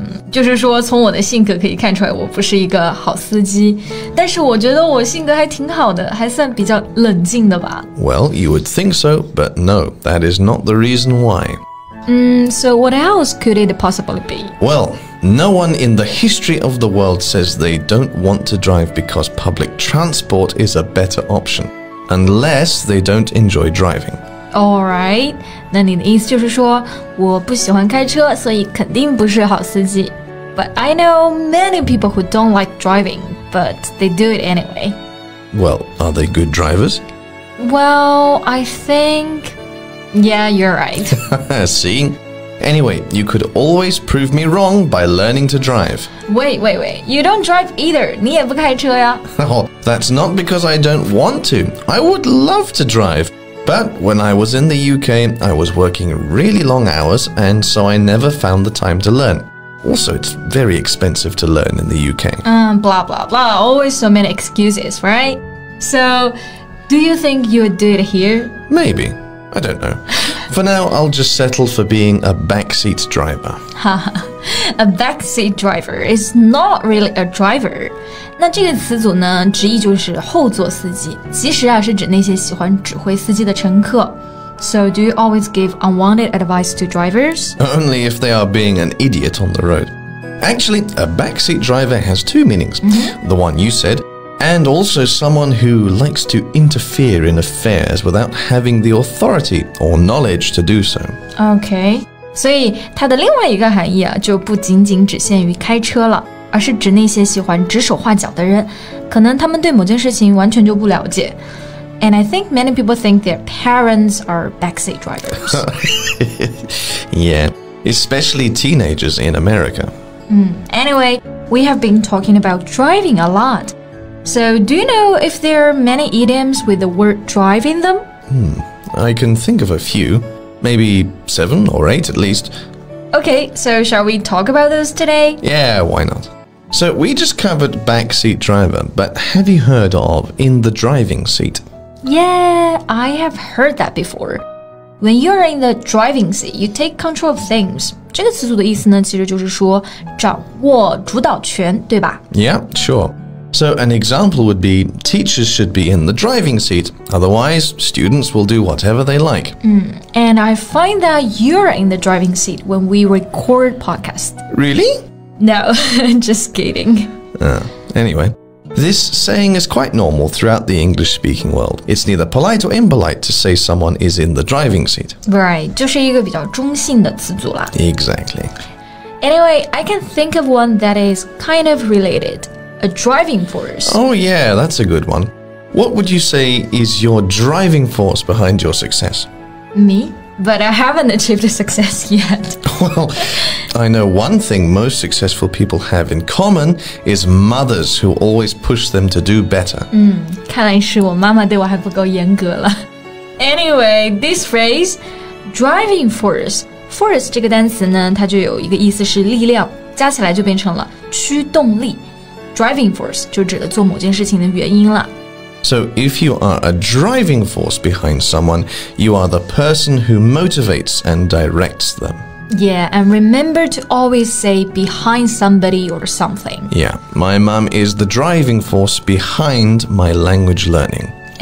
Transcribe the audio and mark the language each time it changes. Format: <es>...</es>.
<zh>就是说从我的性格可以看出来我不是一个好司机，但是我觉得我性格还挺好的，还算比较冷静的吧。</zh> <en>Well, you would think so, but no, that is not the reason why. So what else could it possibly be? Well, no one in the history of the world says they don't want to drive because public transport is a better option, unless they don't enjoy driving. Alright,</en> <zh>那你的意思就是说我不喜欢开车，所以肯定不是好司机。</zh> <en>But I know many people who don't like driving, but they do it anyway. Well, are they good drivers? Well, I think... Yeah, you're right. See? Anyway, you could always prove me wrong by learning to drive. Wait. You don't drive either.</en> <zh>你也不开车呀？</zh> <en>Oh, that's not because I don't want to. I would love to drive. But when I was in the UK, I was working really long hours, and so I never found the time to learn. Also, it's very expensive to learn in the UK. Blah, blah, blah. Always so many excuses, right? So, do you think you would do it here? Maybe. I don't know. For now, I'll just settle for being a backseat driver. A backseat driver is not really a driver.</en> <zh>那这个词组呢，直译就是后座司机，其实是指那些喜欢指挥司机的乘客。</zh> <en>So, do you always give unwanted advice to drivers? Only if they are being an idiot on the road. Actually, a backseat driver has 2 meanings. The one you said, and also someone who likes to interfere in affairs without having the authority or knowledge to do so. Okay.</en> <zh>所以它的另外一个含义就不仅仅只限于开车了，而是指那些喜欢指手画脚的人，可能他们对某件事情完全就不了解。</zh> <en>And I think many people think their parents are backseat drivers. Yeah, especially teenagers in America. Anyway, we have been talking about driving a lot. So, do you know if there are many idioms with the word drive in them? I can think of a few. Maybe 7 or 8 at least. Okay, so shall we talk about those today? Yeah, why not? So we just covered backseat driver, but have you heard of in the driving seat? Yeah, I have heard that before. When you're in the driving seat, you take control of things.</en> <zh>这个词组的意思呢，其实就是说掌握主导权，对吧？</zh> <en>Yeah, sure. So an example would be teachers should be in the driving seat, otherwise students will do whatever they like. And I find that you're in the driving seat when we record podcasts. Really? No, just kidding. Anyway, this saying is quite normal throughout the English-speaking world. It's neither polite or impolite to say someone is in the driving seat. Right,</en> <zh>就是一个比较中性的词组啦。</zh> <en>Exactly. Anyway, I can think of one that is kind of related. A driving force. Oh yeah, that's a good one. What would you say is your driving force behind your success? Me? But I haven't achieved success yet. Well, I know one thing most successful people have in common is mothers who always push them to do better.</en> <zh>看来是我妈妈对我还不够严格了。</zh> <en>Anyway, this phrase, driving force.</en> <zh>Force 这个单词呢，它就有一个意思是力量，加起来就变成了驱动力。 Driving force 就指的做某件事情的原因了。</zh> <en>So if you are a driving force behind someone, you are the person who motivates and directs them. Yeah, and remember to always say behind somebody or something. Yeah, my mum is the driving force behind my language learning.</en>